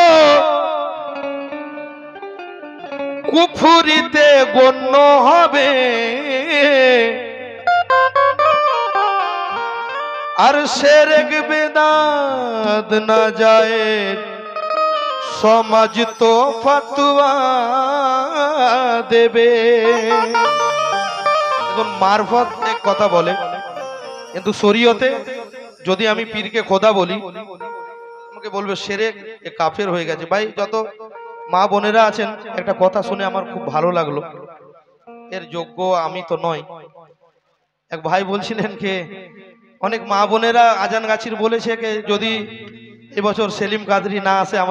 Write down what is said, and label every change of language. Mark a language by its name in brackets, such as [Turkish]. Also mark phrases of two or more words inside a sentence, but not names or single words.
[Bangla] কুফুরিতে গণ্য হবে আর শিরক বেদাত না যায় সমাজ তো ফতোয়া দেবে দেখো মারফত এক কথা বলে কিন্তু শরীয়তে যদি আমি পীরকে খোদা বলি আমাকে বলবে শিরক এ কাফের হয়ে গেছে ভাই যত মা বোনেরা আছেন একটা কথা শুনে আমার খুব ভালো লাগলো এর যোগ্য আমি তো নই এক ভাই বলছিলেন যে অনেক মা বোনেরা আজান গাছির বলেছে যে যদি এবছর সেলিম কাদরি না আসে আমরা